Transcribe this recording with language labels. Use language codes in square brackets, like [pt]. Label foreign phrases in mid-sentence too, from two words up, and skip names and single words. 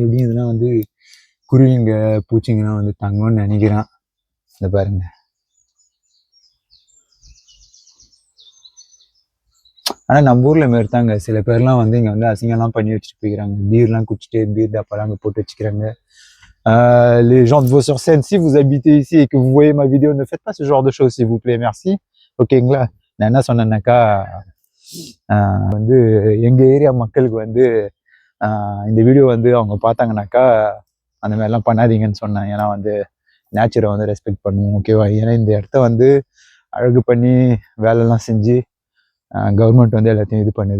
[ta] எப்படியும் இதெல்லாம் வந்து குருவிங்க, பூச்சிங்கெல்லாம் வந்து தங்கணும்னு நினைக்கிறேன். இந்த பாருங்க. ஆனால் நம்ம ஊரில் மாரி தாங்க, சில பேர்லாம் வந்து இங்கே வந்து அசிங்கம்லாம் பண்ணி வச்சுட்டு போய்க்கிறாங்க. பீர்லாம் குடிச்சிட்டு பீர் டப்பாலாம் அங்கே போட்டு வச்சுக்கிறாங்க. [fr] Les gens de Vaux-sur-Seine, si vous habitez ici et que vous voyez ma vidéo, ne faites pas ce genre de choses s'il vous plaît, merci. [ta] ஓகேங்களா? நான் என்ன சொன்னேன்னாக்கா, வந்து எங்கள் ஏரியா மக்களுக்கு வந்து இந்த வீடியோ வந்து அவங்க பார்த்தாங்கனாக்கா அந்த மாதிரிலாம் பண்ணாதீங்கன்னு சொன்னேன். ஏன்னா வந்து நேச்சரை வந்து ரெஸ்பெக்ட் பண்ணுவோம், ஓகேவா? ஏன்னா இந்த இடத்த வந்து அழகு பண்ணி வேலைலாம் செஞ்சு கவர்மெண்ட் வந்து எல்லாத்தையும் இது பண்ணுது.